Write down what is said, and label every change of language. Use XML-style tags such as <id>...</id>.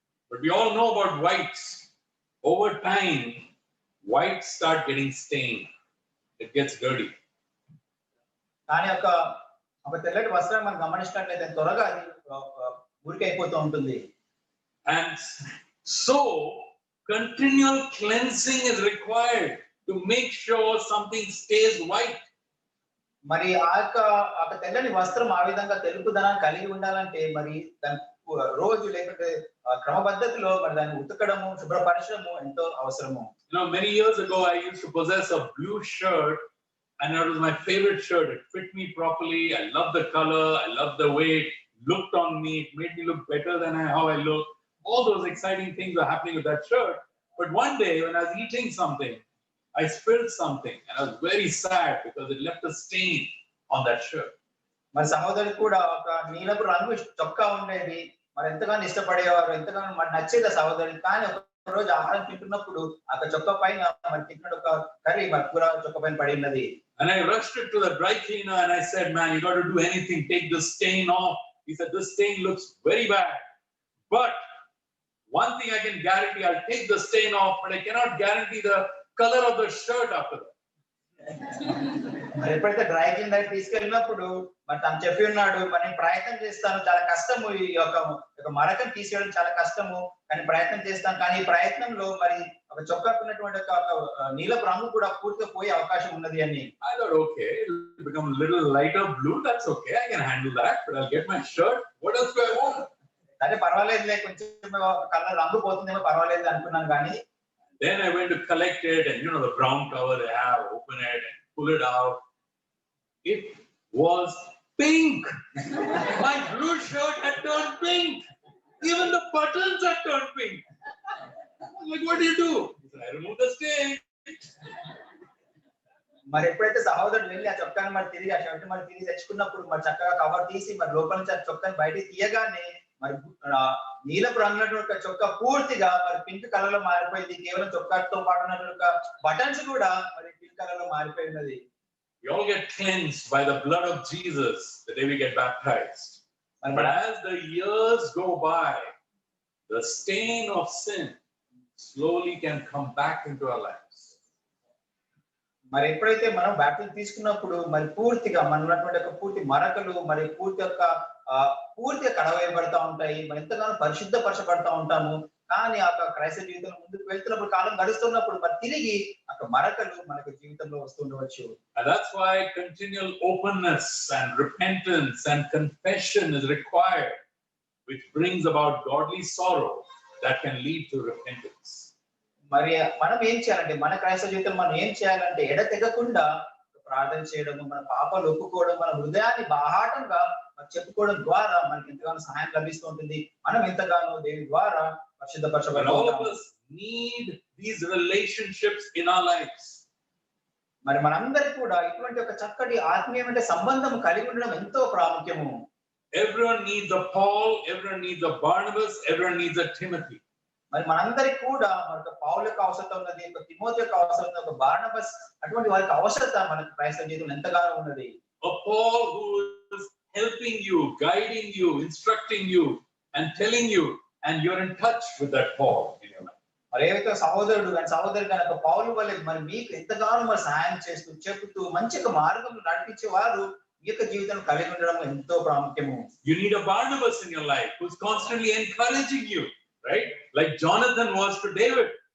<en>But we all know about whites. Over time, whites start getting stained. It gets dirty.</en> <te>కానీ ఒక తెల్లటి వస్త్రం మనం గమనించినట్లయితే త్వరగా అది మురికైపోతూ ఉంటుంది.</te> <en>And so continual cleansing is required to make sure something stays white.</en> <te>మరి ఆ తెల్లని వస్త్రం ఆ విధంగా తెలుపుదనాన్ని కలిగి ఉండాలంటే మరి దాని రోజు లేకపోతే క్రమపద్ధతిలో మరి దాన్ని ఉతకడము శుభ్రపరచడము ఎంతో అవసరము.</te> <en>Many years ago I used to possess a blue shirt, and that was my favorite shirt. It fit me properly. I love the color. I love the way it looked on me. It made me look better than how I look. All those exciting things are happening with that shirt. But one day when I was eating something, I spilled something, and I was very sad because it left a stain on that shirt.</en> <te>మరి సహోదరుడు కూడా ఒక నీలపు రంగు చొక్కా ఉండేది. మరి ఎంతగానో ఇష్టపడేవారు, ఎంతగానో మరి నచ్చేది ఆ సహోదరుడు. కానీ ఒక రోజు ఆహారం తింటున్నప్పుడు ఆ చొక్కా పైన మరి తింటున్న ఒక కర్రీ మరి కూర చొక్కా పైన పడి ఉన్నది.</te> <en>And I rushed it to the dry cleaner and I said, "Man, you got to do anything. Take the stain off." He said, "This stain looks very bad. But one thing I can guarantee, I'll take the stain off, but I cannot guarantee the color of the shirt after that."</en> <te>మరి ఎప్పుడైతే dry cleaner తీసుకెళ్ళినప్పుడు మరి తను చెప్పి ఉన్నాడు, మరి నేను ప్రయత్నం చేస్తాను, చాలా కష్టము ఈ యొక్క మరకను తీసేయడం చాలా కష్టము, కానీ ప్రయత్నం చేస్తాను. కానీ ఈ ప్రయత్నంలో మరి ఒక చొక్కాకున్నటువంటి ఒక నీలపు రంగు కూడా పూర్తిగా పోయే అవకాశం ఉన్నది అని.</te> <en>I thought, okay, it'll become a little lighter blue. That's okay. I can handle that. But I'll get my shirt. What else do I want?</en> <te>అంటే పర్వాలేదులే, కొంచెం కలర్ రంగు పోతుందేమో పర్వాలేదు అనుకున్నాను. కానీ</te> <en>then I went to collect it, and the brown cover they have, open it and pull it out. It was pink. My blue shirt had turned pink. Even the buttons had turned pink. Like, what do you do? He said, I remove the stain.</en> <te>మరి ఎప్పుడైతే సహోదరుడు వెళ్ళి ఆ చొక్కాని మరి తిరిగి ఆ shirt మరి తిరిగి తెచ్చుకున్నప్పుడు మరి చక్కగా కవర్ తీసి మరి లోపల నుంచి ఆ చొక్కాని బయటికి తీయగానే మరి నీలపు రంగుల చొక్కా పూర్తిగా మరి పింక్ కలర్ లో మారిపోయింది. కేవలం చొక్కాతో పాటు బటన్స్ కూడా మరి పింక్ కలర్ లో మారిపోయినది.</te> <en>We all get cleansed by the blood of Jesus the day we get baptized. But as the years go by, the stain of sin slowly can come back into our lives.</en> <te>మరి ఎప్పుడైతే మనం baptism తీసుకున్నప్పుడు మరి పూర్తిగా మన ఉన్నటువంటి యొక్క పూర్తి మరకలు మరి పూర్తిగా కడవేయబడతా ఉంటాయి. మరి ఎంతగానో పరిశుద్ధపరచబడతా ఉంటాము. కానీ ఆ క్రైస్తవ జీవితంలో ముందుకు వెళ్తున్నప్పుడు కాలం గడుస్తున్నప్పుడు మరి తిరిగి అక్కడ మరకలు మనకు జీవితంలో వస్తుండవచ్చు. And that's why continual openness and repentance and confession is required, which brings about godly sorrow that can lead to repentance. మరి మనం ఏం చేయాలంటే మన క్రైస్తవ జీవితంలో మనం ఏం చేయాలంటే ఎడతెగకుండా ప్రార్థన చేయడం, మన పాపాలు ఒప్పుకోవడం, మన హృదయాన్ని బాహాటంగా చెప్పుకోవడం ద్వారా మనకి ఎంతగానో సహాయం లభిస్తూ ఉంటుంది. మనం ఎంతగానో దేవుని ద్వారా</te> <en>And all of us need these relationships in our lives.</en> <te>మరి మనందరికీ కూడా ఇటువంటి ఒక చక్కటి ఆత్మీయమైన సంబంధం కలిగి ఉండడం ఎంతో ప్రాముఖ్యము.</te> <en>Everyone needs a Paul, everyone needs a Barnabas, everyone needs a Timothy.</en> <te>మరి మనందరికి కూడా మనకు పౌలు యొక్క అవసరత ఉన్నది, ఒక తిమోతి యొక్క అవసరత ఉన్నది, ఒక బార్నబస్ అటువంటి వారికి అవసరత మనకు క్రైస్తవ జీవితంలో ఎంతగానో ఉన్నది.</te> <en>A Paul who is helping you, guiding you, instructing you, and telling you, and you're in touch with that Paul in your life.</en> <te>మరి ఏవైతే సహోదరుడు కానీ సహోదరి కనుక పౌలు వల్లే మరి మీకు ఎంతగానో మరి సహాయం చేస్తూ చెబుతూ మంచి మార్గంలో నడిపించే వారు మీ యొక్క జీవితం కలిగి ఉండడం ఎంతో ప్రాముఖ్యము.</te> <en>You need a Barnabas in your life who's constantly encouraging you, right? Like Jonathan was to David.</en>